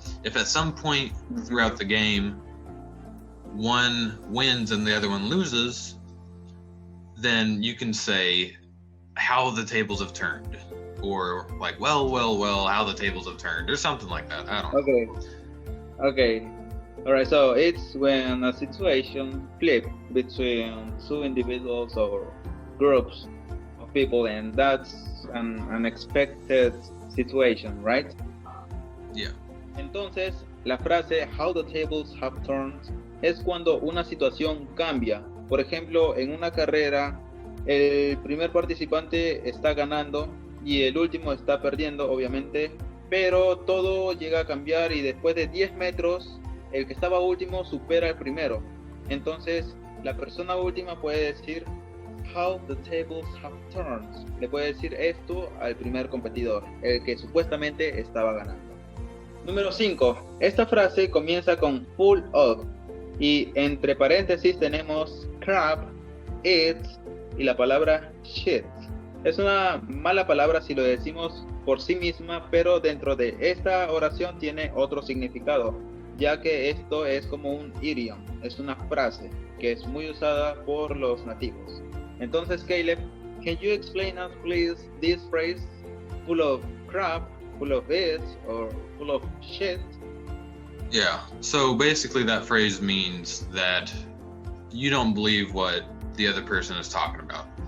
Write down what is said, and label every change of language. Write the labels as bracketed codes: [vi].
[en] If at some point throughout the game one wins and the other one loses, then you can say how the tables have turned, or like well, how the tables have turned, or something like that. I don't know. Okay. All right. So it's when a situation flips between two individuals or groups of people, and that's an unexpected situation, right? Yeah. [es] Entonces, la frase [en] how the tables have turned [es] es cuando una situación cambia. Por ejemplo, en una carrera, el primer participante está ganando y el último está perdiendo, obviamente, pero todo llega a cambiar y después de 10 metros, el que estaba último supera al primero. Entonces, la persona última puede decir [en] how the tables have turned. [es] Le puede decir esto al primer competidor, el que supuestamente estaba ganando. Número 5. Esta frase comienza con full of y entre paréntesis tenemos crap, it y la palabra shit. Es una mala palabra si lo decimos por sí misma, pero dentro de esta oración tiene otro significado, ya que esto es como un idiom, es una frase que es muy usada por los nativos. [en] Entonces, Caleb, can you explain us please this phrase full of crap, full of it, or full of shit? Yeah, so basically that phrase means that you don't believe what the other person is talking about.